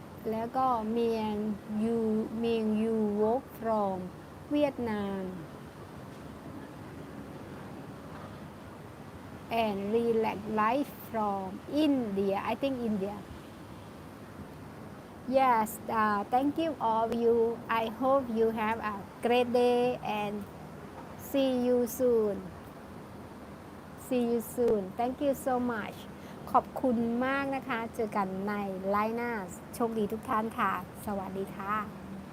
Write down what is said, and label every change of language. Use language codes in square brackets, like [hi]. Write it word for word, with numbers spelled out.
[en] แล้วก็เมียงยูเมียงยูวก from เวียดนาม and relax life from India I think India Yes, uh, thank you all you. I hope you have a great day and see you soon. See you soon. Thank you so much. [th] ขอบคุณมากนะคะ เจอกันในไลน์หน้า โชคดีทุกท่านค่ะ สวัสดีค่ะ